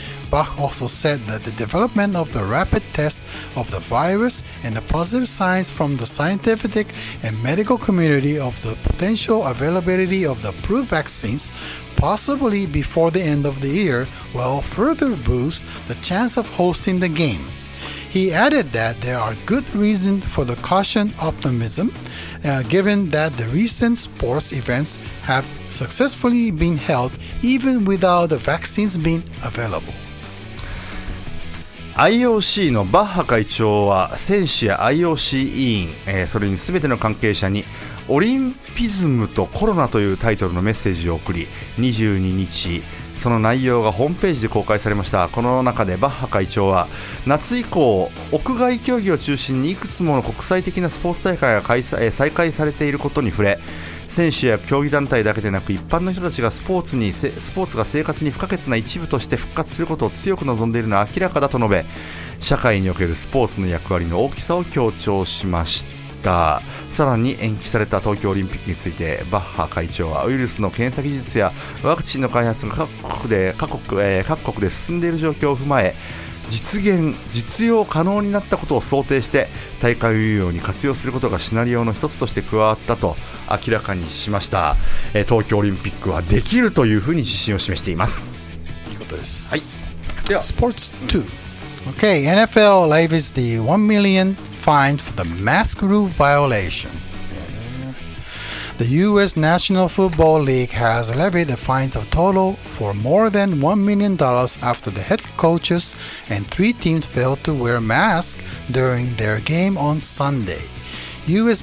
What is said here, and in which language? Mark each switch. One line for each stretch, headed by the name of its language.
English: Bach also said that the development of the rapid tests of the virus and the positive signs from the scientific and medical community of the potential availability of the approved vaccines, possibly before the end of the year, will further boost the chance of hosting the game. He added that there are good reasons for the caution optimism, given that the recent sports events have successfully been held even without the vaccines being available.
Japanese: IOC のバッハ会長は選手や IOC 委員、それに全ての関係者にオリンピズムとコロナというタイトルのメッセージを送り、22日その内容がホームページで公開されました。この中でバッハ会長は夏以降屋外競技を中心にいくつもの国際的なスポーツ大会が再開されていることに触れ、選手や競技団体だけでなく一般の人たちがスポーツが生活に不可欠な一部として復活することを強く望んでいるのは明らかだと述べ、社会におけるスポーツの役割の大きさを強調しました。さらに延期された東京オリンピックについてバッハ会長はウイルスの検査技術やワクチンの開発が各国で進んでいる状況を踏まえ、実用可能になったことを想定して大会運用に活用することがシナリオの一つとして加わったと明らかにしました。東京オリンピックはできるというふうに自信を示しています。いいことです。はい。では
English: Sports 2. Okay, NFL levies the $1 million fine for the mask rule violation. The U.S. National Football League has levied a fines of total for more than $1 million after the head coaches and 3 teams failed to wear masks during their game on Sunday. U.S.